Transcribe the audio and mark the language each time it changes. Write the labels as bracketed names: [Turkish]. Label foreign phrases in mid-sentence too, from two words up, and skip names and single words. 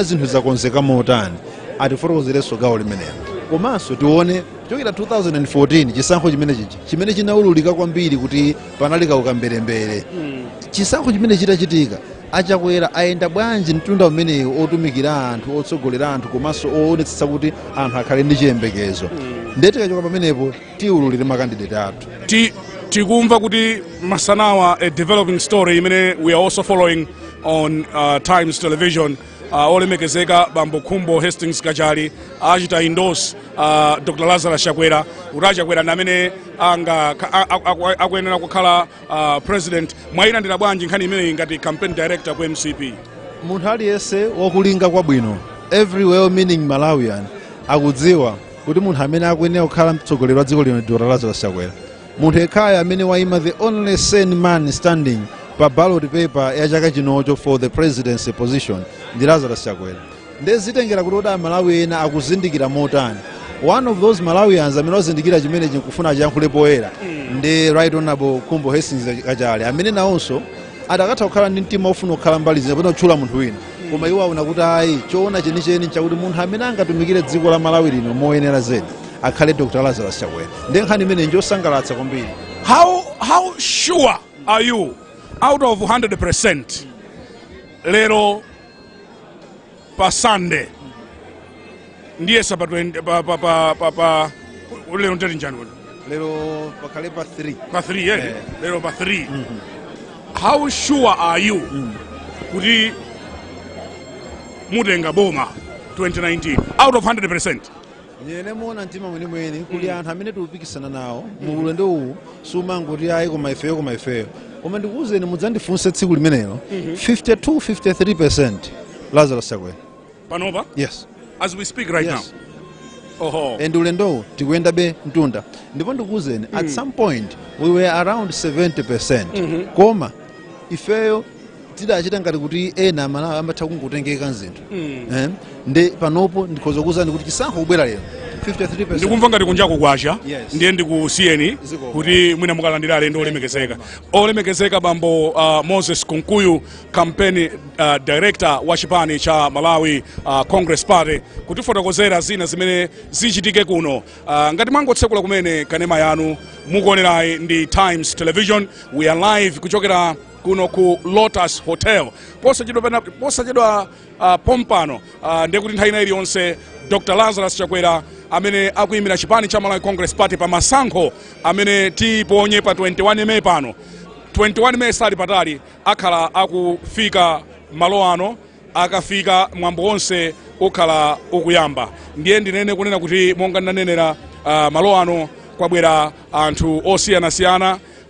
[Nyanja] zinthu zakonzeka motani atifotokozerenso gawo limenelo komanso tione kuchokera 2014 chisankho chimene chinaululika kwambiri kuti panali kaukamberembere chisankho chimene chitachitika achakwera ayenda bwanji mtunda umenewu otumikira anthu otsogolera anthu komanso oonetsetsa kuti anthu akhale ndi chiyembekezo ndetikachoka pamenepo tiululire makandidate athu tikumva kuti masanawa a [English] developing story [Nyanja] imene [English] we are also following on Times Television [Nyanja] olemekezeka bambo Khumbo Hastings Kachali achita endorse Dr. Lazarus Chakwera kuti Chakwera namene akuyenera kukhala president mwayilandira bwanji nkhani imeneyi ngati [English] campaign director [Nyanja] ku MCP munthu aliyense wakulinga kwabwino [English] every well meaning Malawian [Nyanja] akudziwa kuti munthu amene akuyenera kukhala mtsogoleri wa dziko lino Dr. Lazarus Chakwera munthu yekhayo amene wayima [English] the only sane man standing [Nyanja] pa [English] ballot paper [Nyanja] ya chaka chinocho [English] for the presidency position [Nyanja] ndi Lazarus Chakwera ndezitengera kuti Malawi ena akuzindikira motani [English] one of those Malawians [Nyanja] amene wazindikira chimene chikufuna chiyankhule poyera ndi [English] right honorable [Nyanja] Khumbo Hastings Kachali amene nawonso adakatha kukhala ndi mtima ofuna kukhala mbali zina pena kutchula munthu wina koma iwo aona kuti ayi choona chenicheni chakuti munthu amene angatumikire dziko la Malawi lino moyenera zedi akhale Dr. Lazarus Chakwera ndi nkhani imene njosangalatsa kwambiri. [English] How sure are you out of 100% [Nyanja] lero pa Sunday ndiye sabatu pa lero ntati njani lero pakhale pa 3 pa 3 yeah lero pa 3 [English] how sure are you [Nyanja] kuti mutenga boma 2019 [English] out of 100%? [Nyanja] Nyene mona ntima mwenemwene kuli anthu amene tikupikisana nawo mu ulendo uwu sumangoti ayi koma ifeyo koma ndikuwuzeni mudzandifunse tsiku limenelo 52-53% Lazarus Chakwera panopa [English] yes as we speak right now [Nyanja] and ulendowu tikuyenda be mtunda ndipo ndikuwuzeni [English] at some point we were around 70% [Nyanja] koma ifeyo tidachita ngati kuti ena Malawi amatha kungotengeka zinthu ndi panopo ndikhoza kuwuzani kuti chisankho kubwera lero 53%. Ndikumva ngati kunjako kwacha ndiye ndikusiyeni kuti mwina mukalandira alendo olemekezeka bambo Moses Kunkuyu [English] campaign director [Nyanja] wa chipani cha Malawi Congress Party kutifotokozera zina zimene zichitike kuno ngati mwangotsekula kumene kanema yanu mukuonerayi ndi Times Television. [English] We are live [Nyanja] kuchokera kuno ku Lotus Hotel posachedwa pompano ndiye kuti nthawi iliyonse Dr. Lazarus Chakwera amene akuyimira chipani cha Malawi Congress Party pa masankho amene tiponye pa 21 May pano 21 May sali patali akhala akufika malo ano akafika mwambo wonse ukhala ukuyamba ndiye ndinene kunena kuti monga ndinanenera malo ano kwabwera anthu osiyanasiyana